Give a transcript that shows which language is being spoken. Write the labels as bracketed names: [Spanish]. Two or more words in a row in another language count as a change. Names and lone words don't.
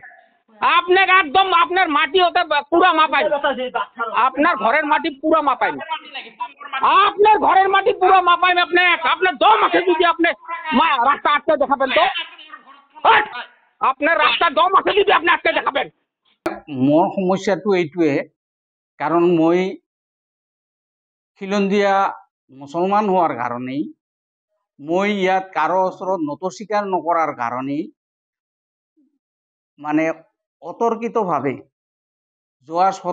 [Bangla] আপনার একদম আপনার মাটি ওতে পুরা মাপাই। আপনার ঘরের মাটি পুরা মাপাই। আপনার ঘরের মাটি পুরা মাপাই আপনার দম আছে যদি আপনি রাস্তা আটকে দেখাবেন তো। আপনার রাস্তার দম আছে যদি আপনি আটকে দেখাবেন। [Assamese] মোৰ সমস্যাটো এইটোৱে, কাৰণ মই খিলঞ্জীয়া মুছলমান হোৱাৰ কাৰণেই মই ইয়াত কাৰো ওচৰত নতস্বীকাৰ নকৰাৰ কাৰণেই মানে অতৰ্কিতভাৱে যোৱা